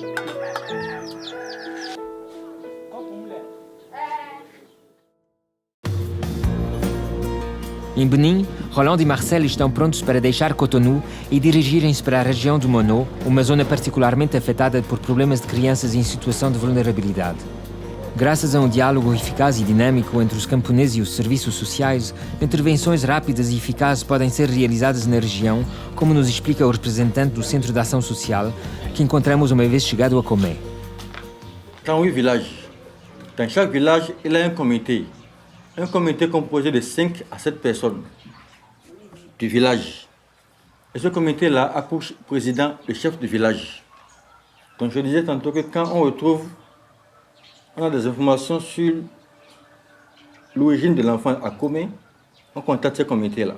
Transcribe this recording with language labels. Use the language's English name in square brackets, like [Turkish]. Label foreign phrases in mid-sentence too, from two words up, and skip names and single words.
[Portuguese] Em Benin, Roland e Marcel estão prontos para deixar Cotonou e dirigirem-se para a região do Mono, uma zona particularmente afetada por problemas de crianças em situação de vulnerabilidade. Graças a um diálogo eficaz e dinâmico entre os camponeses e os serviços sociais, intervenções rápidas e eficazes podem ser realizadas na região, como nos explica o representante do Centro de Ação Social, que encontramos uma vez chegado a Comé. [French] 38 villages. Dans chaque village, il y a un comité composé de 5 à 7 personnes du village. Et ce comité-là a pour président le chef du village. Donc je disais tantôt que quand on a des informations sur l'origine de l'enfant à Komé, on contacte ces comités-là.